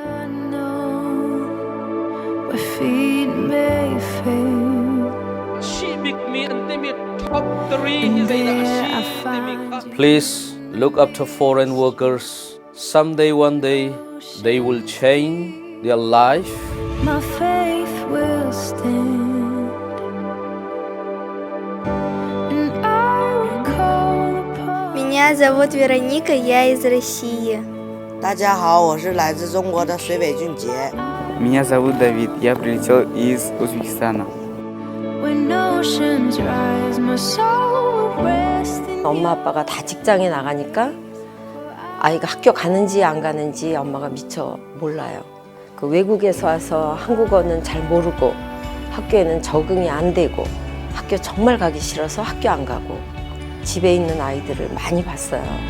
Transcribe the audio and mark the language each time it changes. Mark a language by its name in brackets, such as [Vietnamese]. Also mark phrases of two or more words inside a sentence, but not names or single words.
[English] Please look up to foreign workers. Someday, one day, they will change their life. My faith will stand, and I will call upon. [Russian] Меня зовут Вероника, я из России. [Chinese] 大家好，我是来自中国的水北俊杰。 [Russian] Меня зовут Давид, я прилетел из Узбекистана. [English] When oceans rise, my soul will rest in [Korean] 엄마 아빠가 다 직장에 나가니까 아이가 학교 가는지 안 가는지 엄마가 미처 몰라요. 그 외국에서 와서 한국어는 잘 모르고 학교에는 적응이 안 되고 학교 정말 가기 싫어서 학교 안 가고 집에 있는 아이들을 많이 봤어요.